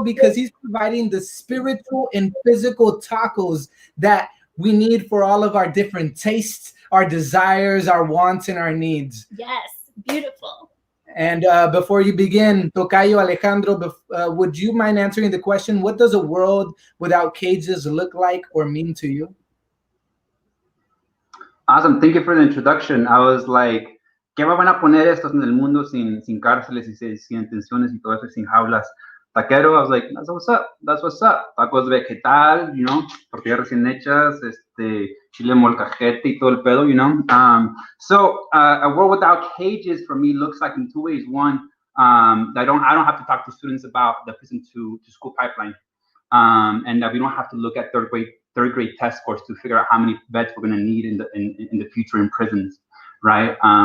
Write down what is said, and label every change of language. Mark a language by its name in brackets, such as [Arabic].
[English] Because he's providing the spiritual and physical tacos that we need for all of our different tastes, our desires, our wants, and our needs. Yes, beautiful. And before you begin, Tocayo Alejandro, would you mind answering the question, what does a world without cages look like or mean to you? Awesome. Thank you for the introduction. I was like, [Spanish] ¿qué van a poner estos en el mundo sin cárceles y sin detenciones y todo eso, sin jaulas? [English] Taquero, I was like, that's what's up. That's what's up. [Spanish] Tacos vegetal, tortillas recién hechas, chile molcajete y todo el pedo, [English] So a world without cages for me looks like in two ways. One, I don't have to talk to students about the prison to school pipeline, and that we don't have to look at third grade test scores to figure out how many beds we're going to need in the future in prisons, right?